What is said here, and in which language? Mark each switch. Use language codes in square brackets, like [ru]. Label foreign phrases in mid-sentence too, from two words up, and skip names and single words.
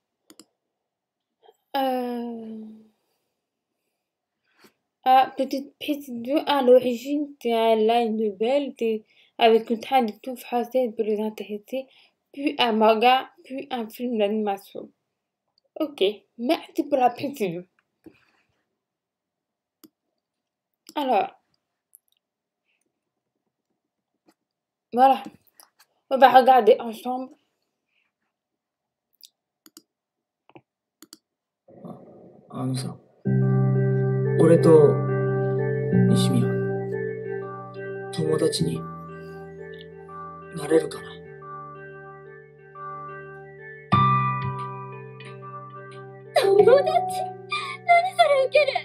[fr] Petite précision, à l'origine, c'est un line nouvelle avec une traduction française pour les intéressés, puis un manga, puis un film d'animation. Ok, merci pour la précision. Alors, voilà, on va regarder ensemble. [ja] あのさ、俺と西宮、友達になれるかな。友達？何それウケる。